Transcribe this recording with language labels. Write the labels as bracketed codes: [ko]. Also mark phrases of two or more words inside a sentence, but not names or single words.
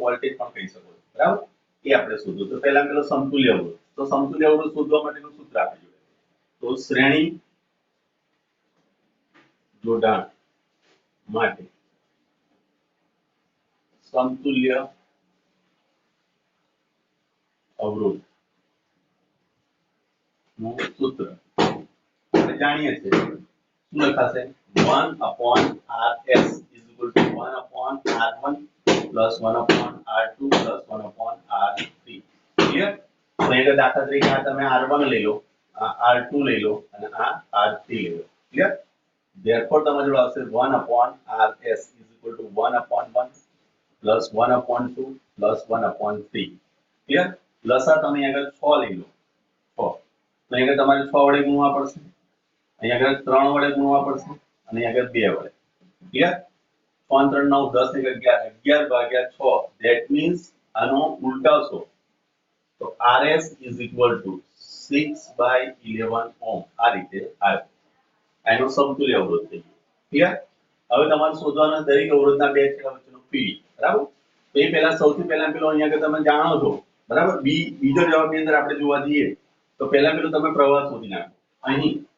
[gu] વોલ્ટેજ પણ કહી શકો છો બરાબર એ આપણે શોધવું તો પહેલા પેલો સમતુલ્ય અવરોધ તો સમતુલ્ય અવરોધ શોધવા માટેનું સૂત્ર આપી જોડે તો શ્રેણી જોડાણ માટે સમતુલ્ય અવરોધ નું સૂત્ર આપણે જાણીએ છીએ શું લખાશે [en] 1/RS is equal to 1/R1 plus 1/R2 plus 1/R3 [gu] ક્લિયર તો અહીંયા દાખલા તરીકે આ તમે R1 લઈ લો આ R2 લઈ લો અને આ R3 લઈ લો ક્લિયર therefore તમારો જવાબ આવશે [en] 1/RS is equal to 1/1 plus 1/2 plus 1/3 [gu] ક્લિયર લસા તમે આગળ 6 લઈ લો 6 તો અહીંયા તમારે 6 વડે ગુણવા પડશે અહીંયા આગળ 3 વડે ગુણવા પડશે અને અહીંયા આગળ 2 વડે ક્લિયર 5 3 9 10 1 11 11 ભાગ્યા 6 [en] that means [gu] આનો ઉલટાવશો તો [en] RS is equal to 6/11 [gu] ઓહ્મ આ રીતે આવે આનો સમતુલ્ય અવરોધ થઈ ગયો ક્લિયર હવે તમારે શોધવાના દરેક અવરોધના બે છેડા વચ્ચેનો પીડી બરાબર તો એ પહેલા સૌથી પહેલા પેલો અહીંયા કે તમે જાણો છો બરાબર બીજો જવાબની અંદર આપણે જોવા જઈએ તો પહેલા પેલું તમે પ્રવાહ શોધી નાખો અહીં